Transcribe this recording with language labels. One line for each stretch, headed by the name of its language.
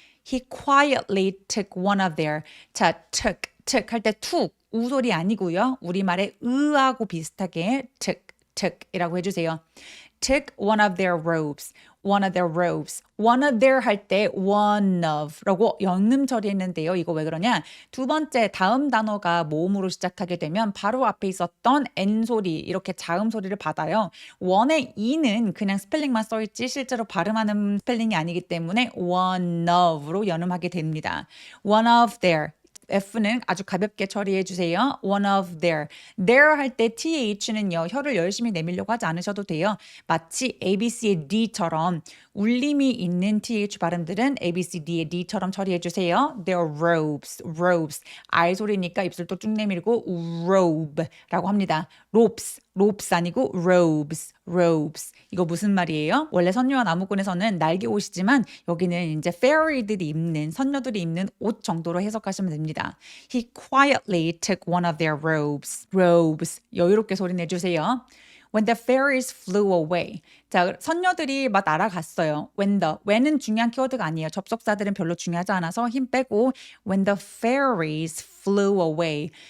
English: He quietly took one of their 자, took
Korean: 할 때 툭 우 소리 아니고요. 우리말의 으하고 비슷하게 took이라고 해주세요.
English: took one of their robes.
Korean: one of their 할 때 one of라고 영음 처리했는데요. 이거 왜 그러냐? 두 번째 다음 단어가 모음으로 시작하게 되면 바로 앞에 있었던 N 소리 이렇게 자음 소리를 받아요. one의 e는 그냥 스펠링만 써있지 실제로 발음하는 스펠링이 아니기 때문에 one of로 연음하게 됩니다. one of their F는 아주 가볍게 처리해 주세요. one of their 할 때 TH는요. 혀를 열심히 내밀려고 하지 않으셔도 돼요. 마치 ABC의 D처럼 울림이 있는 TH 발음들은 ABCD의 D처럼 처리해 주세요. their robes R 소리니까 입술도 쭉 내밀고 robe라고 합니다. ropes 아니고 robes. 이거 무슨 말이에요? 원래 선녀와 나무꾼에서는 날개 옷이지만 여기는 이제 fairy들이 입는 선녀들이 입는 옷 정도로 해석하시면 됩니다.
English: He quietly took one of their robes.
Korean: 여유롭게 소리 내주세요.
English: When the fairies flew away.
Korean: 자, 선녀들이 막 날아갔어요. when은 중요한 키워드가 아니에요. 접속사들은 별로 중요하지 않아서 힘 빼고
English: when the fairies flew away.